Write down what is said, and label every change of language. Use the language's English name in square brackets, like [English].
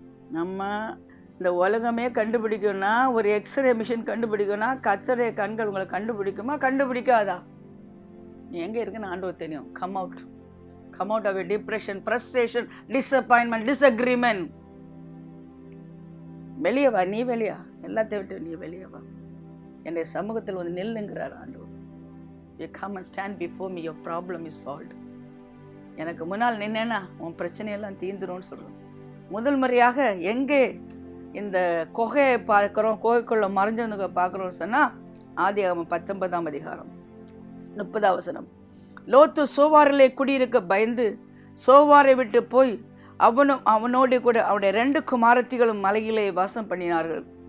[Tamil] நம்ம இந்த உலகமே கண்டுபிடிக்கணும்னா, ஒரு எக்ஸ்ரே மிஷின் கண்டுபிடிக்கணும்னா, கத்தருடைய கண்கள் உங்களை கண்டுபிடிக்குமா? கண்டுபிடிக்காதா? நீ எங்கே இருக்குன்னு ஆண்டவர் தெரியும். [English] Come out of depression, frustration, disappointment, disagreement. [Tamil] வெளியே வா, நீ வெளியா, எல்லாத்தையும் விட்டு நீ வெளியே வா. என்னுடைய சமூகத்தில் வந்து நில்லுங்கிறார் ஆண்டவர். [English] You come and stand before me, your problem is solved. [Tamil] எனக்கு முன்னால் நின்னேன்னா உன் பிரச்சனையெல்லாம் தீந்துரும்னு சொல்கிறோம். முதல் முறையாக எங்கே இந்த குகையை பார்க்குறோம், குகைக்குள்ள மறைஞ்சவனுக்கு பார்க்குறோம்னு சொன்னால் ஆதியாகமம் 19ஆம் அதிகாரம் 30ஆம் வசனம். லோத்து சோவாரிலே குடியிருக்க பயந்து சோவாரை விட்டு போய் அவனும் அவனோடு கூட அவனுடைய 2 குமாரத்திகளும் மலையிலே வாசம் பண்ணினார்கள்.